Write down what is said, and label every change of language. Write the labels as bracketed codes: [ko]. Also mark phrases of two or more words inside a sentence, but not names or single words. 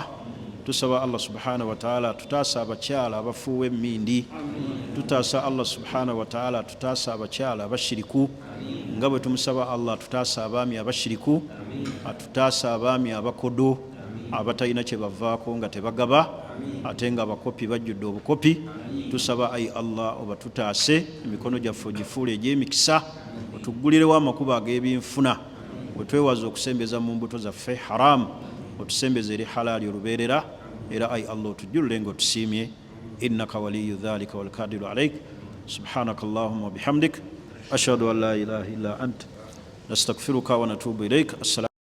[lg] Tusaba [ar] الله سبحانه وتعالى [lg] tutaasa abakyala abafuuwa emmindi, tutaasa [ar] الله سبحانه وتعالى [lg] tutaasa abakyala abashiriku, nga bwe tumusaba Allah tutaasa abaami abashiriku, atutaasa abaami abakodo abatalina kye bavaako nga tebagaba, ate nga abakopi bajjudde obukopi. Tusaba ayi Allah oba tutaase, emikono gyaffe ogifuule egy'emikisa, otuggulirewo amakubo ag'ebinfuna, wetwewaza okusembeza mu mbuto zaffe haramu, otusembeze eri halaali olubeerera, era ayi Allah otujjulule ng'otusiimye. [ar] إنك ولي ذلك والقادر عليك. سبحانك اللهم وبحمدك أشهد أن لا إله إلا أنت نستغفرك ونتوب إليك.